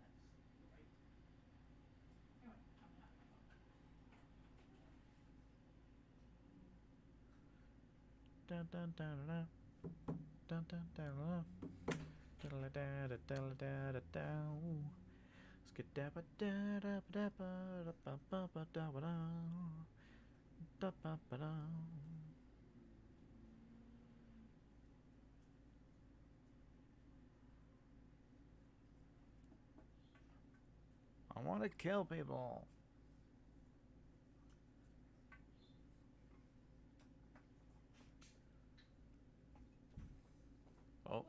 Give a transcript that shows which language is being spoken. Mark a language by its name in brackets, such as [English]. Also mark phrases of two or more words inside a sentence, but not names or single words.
[English] Dun dun dun dun dun dun dun dun dun dun dun. Skidabba da da da ba da ba ba da ba da ba ba da. I want to kill people. Oh,